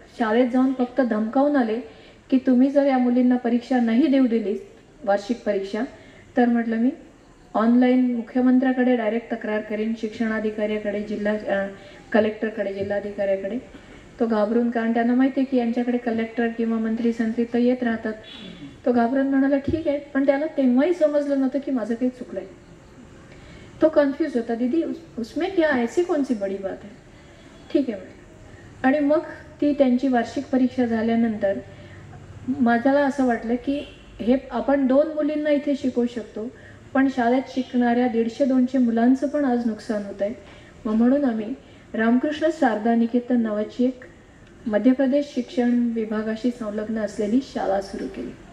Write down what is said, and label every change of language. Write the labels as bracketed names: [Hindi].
[Marathi] शाळेत जाऊन फक्त धमकावून आले की तुम्ही जर या मुलींना परीक्षा नाही देऊ दिली, वार्षिक परीक्षा, तर म्हटलं मी ऑनलाईन मुख्यमंत्र्याकडे डायरेक्ट तक्रार करेन, शिक्षणाधिकाऱ्याकडे, जिल्हा कलेक्टरकडे, जिल्हाधिकाऱ्याकडे। तो घाबरून, कारण त्यांना माहिती आहे की यांच्याकडे कलेक्टर किंवा मंत्री संत्री तर येत राहतात, तो घाबरून म्हणाला ठीक आहे। पण त्याला तेव्हाही समजलं नव्हतं की माझं काही चुकलंय। तो कन्फ्यूज होता, [Hindi] दीदी उसमें क्या ऐसी कौन सी बड़ी बात है, [Marathi] ठीक आहे म्हटलं। आणि मग ती त्यांची वार्षिक परीक्षा झाल्यानंतर माझ्याला असं वाटलं की हे आपण 2 मुलींना इथे शिकवू शकतो, पण शाळेत शिकणाऱ्या 150-200 मुलांचं पण आज नुकसान होत आहे। मग म्हणून आम्ही रामकृष्ण शारदा निकेतन नावाची एक मध्य प्रदेश शिक्षण विभागाशी संलग्न असलेली शाळा सुरू केली।